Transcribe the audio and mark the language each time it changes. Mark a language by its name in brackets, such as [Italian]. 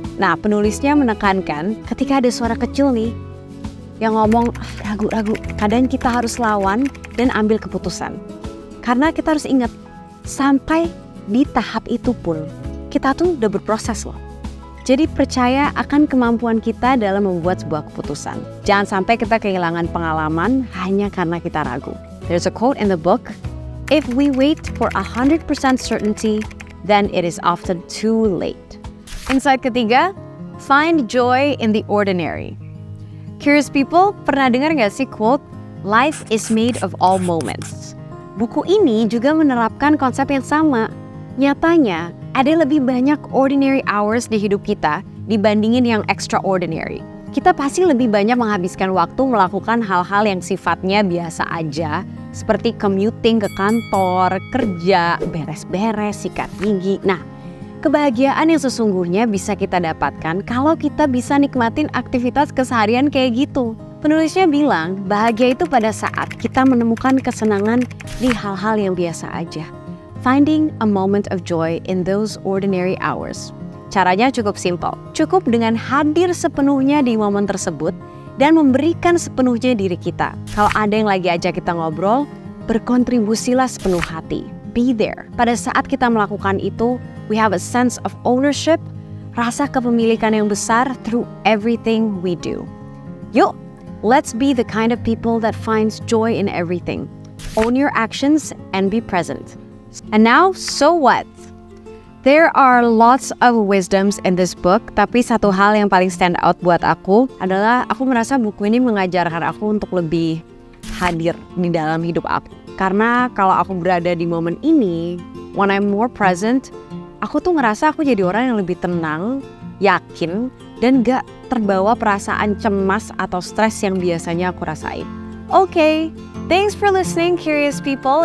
[Indonesian] Nah, penulisnya menekankan ketika ada suara kecil nih, yang ngomong, ragu-ragu, kadang kita harus lawan dan ambil keputusan. Karena kita harus ingat, sampai di tahap itu pun, kita tuh udah berproses loh. Jadi percaya akan kemampuan kita dalam membuat sebuah keputusan. Jangan sampai kita kehilangan pengalaman hanya karena kita ragu. [English] There's a quote in the book, if we wait for 100% certainty, then it is often too late. [Indonesian] Insight ketiga, [English] find joy in the ordinary. Curious people, [Indonesian] pernah dengar gak sih quote, [English] life is made of all moments. [Indonesian] Buku ini juga menerapkan konsep yang sama. Nyatanya, ada lebih banyak [English] ordinary hours [Indonesian] di hidup kita dibandingin yang extraordinary. Kita pasti lebih banyak menghabiskan waktu melakukan hal-hal yang sifatnya biasa aja, seperti commuting ke kantor, kerja, beres-beres, sikat gigi. Nah, kebahagiaan yang sesungguhnya bisa kita dapatkan kalau kita bisa nikmatin aktivitas keseharian kayak gitu. Penulisnya bilang, bahagia itu pada saat kita menemukan kesenangan di hal-hal yang biasa aja. [English] Finding a moment of joy in those ordinary hours. [Indonesian] Caranya cukup simpel. Cukup dengan hadir sepenuhnya di momen tersebut dan memberikan sepenuhnya diri kita. Kalau ada yang lagi ajak kita ngobrol, berkontribusilah sepenuh hati. [English] Be there. [Indonesian] Pada saat kita melakukan itu, [English] we have a sense of ownership, [Indonesian] rasa kepemilikan yang besar [English] through everything we do. [Indonesian] Yuk, [English] let's be the kind of people that finds joy in everything. Own your actions and be present. And now, so what? There are lots of wisdoms in this book, tapi [Indonesian] satu hal yang paling [English] stand out [Indonesian] buat aku adalah aku merasa buku ini mengajarkan aku untuk lebih hadir di dalam hidup aku. Karena kalau aku berada di momen ini, [English] when I'm more present, [Indonesian] aku tuh ngerasa aku jadi orang yang lebih tenang, yakin, dan gak terbawa perasaan cemas atau stres yang biasanya aku rasain. [English] Okay, thanks for listening, curious people.